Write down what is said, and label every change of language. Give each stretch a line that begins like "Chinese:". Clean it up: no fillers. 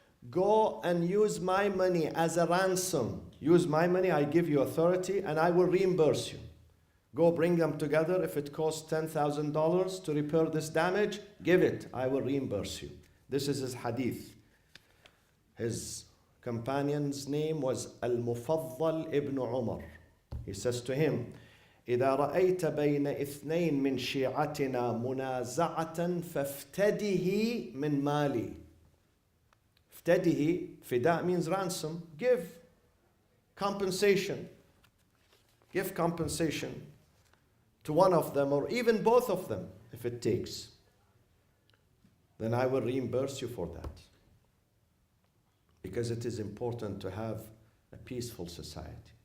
English: Go and use my money as a ransom. Use my money, I give you authority, and I will reimburse you. Go bring them together. If it costs $10,000 to repair this damage, give it. I will reimburse you. This is his hadith. His companion's name was Al-Mufaddal ibn Umar.
Arabic: He says to him, إذا رأيت بين اثنين من شيعتنا منازعة فافتده من مالي.
English: افتده, fida means ransom. Give compensation. Give compensation to one of them or even both of them if it takes. Then I will reimburse you for that. Because it is important to have a peaceful society.